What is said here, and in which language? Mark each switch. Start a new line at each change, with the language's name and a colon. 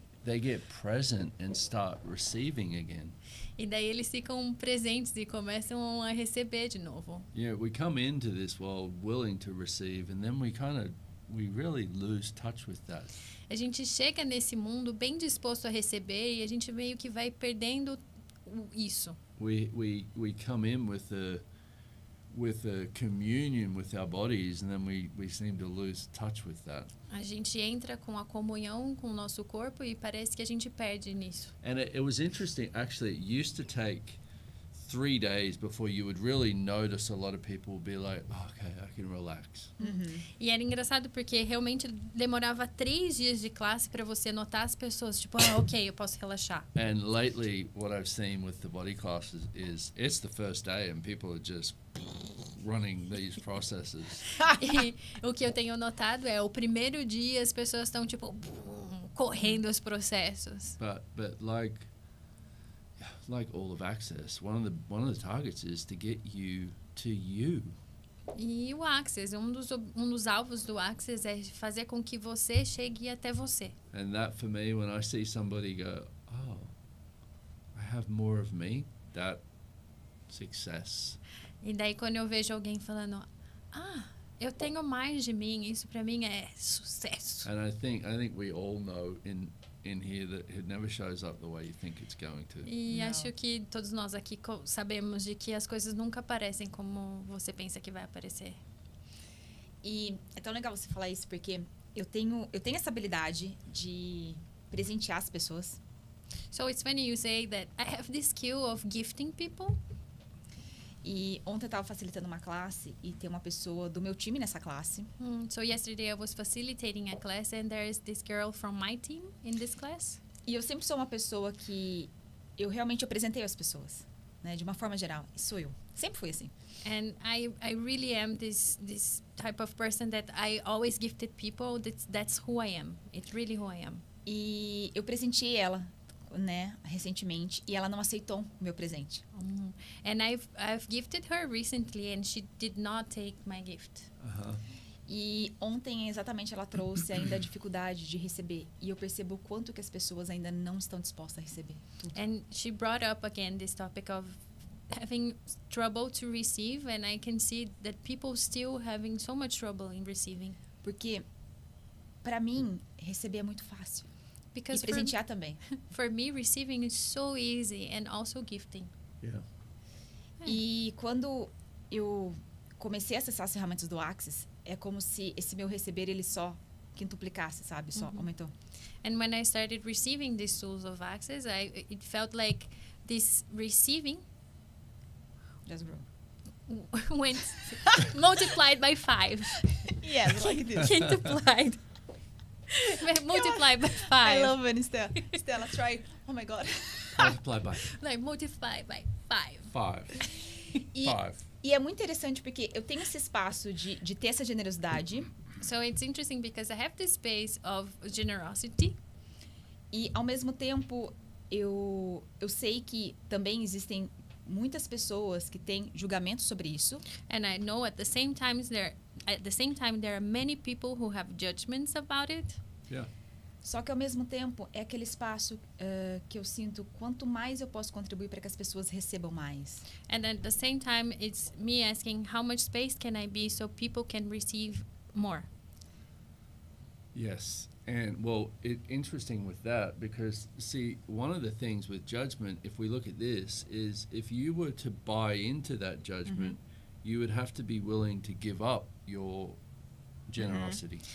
English: they get present and start receiving again.
Portuguese: E daí eles ficam presentes e começam a receber de novo.
English: Yeah, we come into this world willing to receive, and then we really lose touch with that.
Portuguese: A gente chega nesse mundo bem disposto a receber e a gente meio que vai perdendo isso.
English: We come in with a communion with our bodies, and then we seem to lose touch with that.
Portuguese: A gente entra com a comunhão com o nosso corpo e parece que a gente perde nisso.
English: And it was interesting, actually. It used to take 3 days before you would really notice a lot of people be like, oh, okay, I can relax.
Portuguese: E era engraçado porque realmente demorava 3 dias de classe para você notar as pessoas, tipo, ok, eu posso relaxar.
English: And lately, what I've seen with the body classes is it's the first day and people are just running these processes.
Portuguese: E o que eu tenho notado é o primeiro dia as pessoas estão tipo correndo os processos.
English: But like all of Access, one of the targets is to get you to you.
Portuguese: E o Access, um dos alvos do Access é fazer com que você chegue até você.
English: And that for me, when I see somebody go, oh, I have more of me, that success.
Portuguese: E daí quando eu vejo alguém falando, eu tenho mais de mim, isso pra mim é sucesso.
English: And I think we all know in here that it never shows up the way you think it's going to.
Portuguese: E acho que todos nós aqui sabemos de que as coisas nunca aparecem como você pensa que vai aparecer. E é tão legal você falar isso, porque eu tenho essa habilidade de presentear as pessoas.
English: So it's funny you say that I have this skill of gifting people.
Portuguese: E ontem eu estava facilitando uma classe e tem uma pessoa do meu time nessa classe.
English: So yesterday I was facilitating a class and there is this girl from my team in this class.
Portuguese: E eu sempre sou uma pessoa que eu realmente apresentei as pessoas, né, de uma forma geral. E sou eu. Sempre fui assim.
English: And I really am this type of person that I always gifted people. That's who I am. It's really who I am.
Portuguese: E eu presenteei ela, né, recentemente, e ela não aceitou o meu presente.
English: And I've gifted her recently and she did not take my gift.
Portuguese: E ontem exatamente ela trouxe ainda a dificuldade de receber, e eu percebo o quanto que as pessoas ainda não estão dispostas a receber tudo.
English: And she brought up again this topic of having trouble to receive, and I can see that people still having so much trouble in receiving.
Portuguese: Porque para mim receber é muito fácil.
English: Because
Portuguese: E presentear também.
English: for me, receiving is so easy and also gifting. Yeah.
Portuguese: E quando eu comecei a acessar as ferramentas do Access, é como se esse meu receber ele só quintuplicasse, sabe? Só aumentou.
English: And when I started receiving these tools of Access, it felt like this receiving Just grow. went multiplied by 5. Yes, like this. Quintuplied. Multiplied by 5. I love it, Stella. Stella, try. Oh my God. Multiply by Like multiplied by 5. 5.
Portuguese: E,
English: 5.
Portuguese: e é muito interessante porque eu tenho esse espaço de ter essa generosidade.
English: So it's interesting because I have this space of generosity.
Portuguese: E, ao mesmo tempo, eu sei que também existem muitas pessoas que têm julgamento sobre isso.
English: And I know at the same time there are many people who have judgments about it. Yeah.
Portuguese: Só que, ao mesmo tempo, é aquele espaço que eu sinto quanto mais eu posso contribuir para que as pessoas recebam mais.
English: And at the same time, it's me asking how much space can I be so people can receive more. Yes. And, well, interesting with that because, see, one of the things with judgment, if we look at this, is if you were to buy into that judgment, you would have to be willing to give up your generosity.